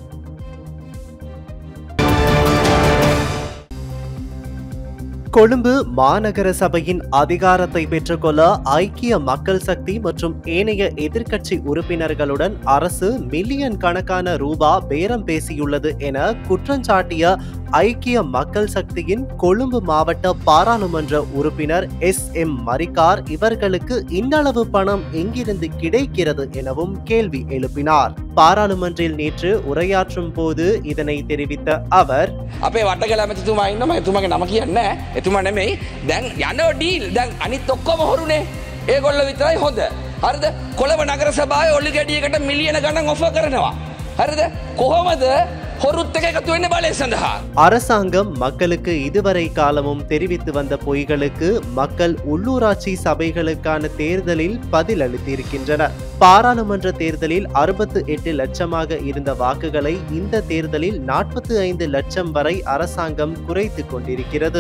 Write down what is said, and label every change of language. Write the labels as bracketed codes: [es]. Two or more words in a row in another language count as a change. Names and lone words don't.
[ta] கொழும்பு மாநகர சபையின் அதிகாரத்தை பெற்றுக்கொள்ள ஐக்கிய மக்கள் சக்தி மற்றும் ஏனைய எதிர்க்கட்சி உறுப்பினர்களுடன் அரசு மில்லியன் கணக்கான ரூபாய் பேரம் பேசியுள்ளது என குற்றஞ்சாட்டிய ஐக்கிய மக்கள் சக்தியின் கொழும்பு மாவட்ட பாராளுமன்ற உறுப்பினர் SM மரிக்கார் இவர்களுக்கு இந்தளவு பணம் எங்கிருந்து கிடைக்கிறது எனவும் கேள்வி எழுப்பினார். பாராளுமன்றில் நேற்று உரையாற்றும் போது இதனை தெரிவித்த அவர், [si] අපේ වටකල ඇමතිතුමා ඉන්නවා එතුමාගේ නම කියන්නේ එතුමා නෙමෙයි දැන් යනවා ඩීල් දැන් අනිත් ඔක්කොම හොරුනේ ඒගොල්ලෝ විතරයි හොඳ හරිද කොළඹ නගර සභාවේ ඔලි ගැඩියකට මිලියන ගණන් ඔෆර් කරනවා හරිද කොහොමද හොරුත් එක එකතු වෙන්නේ බලය සඳහා [ta] அரசாங்கம் மக்களுக்கு இதுவரை காலமும் தெரிவித்து வந்த பொய்களுக்கு மக்கள் உள்ளூராட்சி சபைகளுக்கான தேர்தலில் பதிலளித்திருக்கின்றனர். பாராளுமன்ற தேர்தலில் 68 லட்சமாக இருந்த வாக்குகளை இந்த தேர்தலில் 45 லட்சம் வரை அரசாங்கம் குறைத்து கொண்டிருக்கிறது.